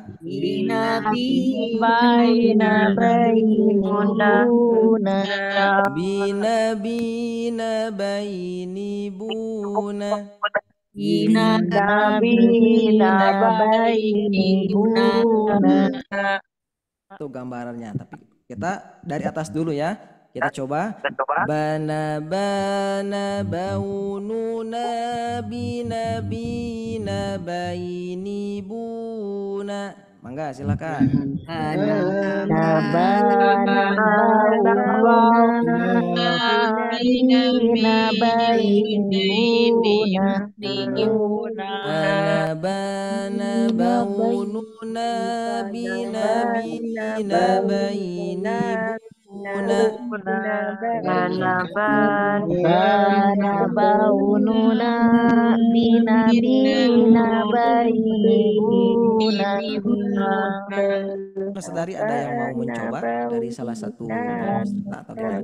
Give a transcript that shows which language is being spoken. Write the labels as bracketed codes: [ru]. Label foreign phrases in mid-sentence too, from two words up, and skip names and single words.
[id] Bina baini buna. Itu gambarannya. Tapi kita dari atas dulu ya. Kita coba. Bana baununa bina baini buna. Mangga silakan. Bana baununa bina baini buna. Saudari ada yang mau mencoba dari salah satu peserta atau gimana?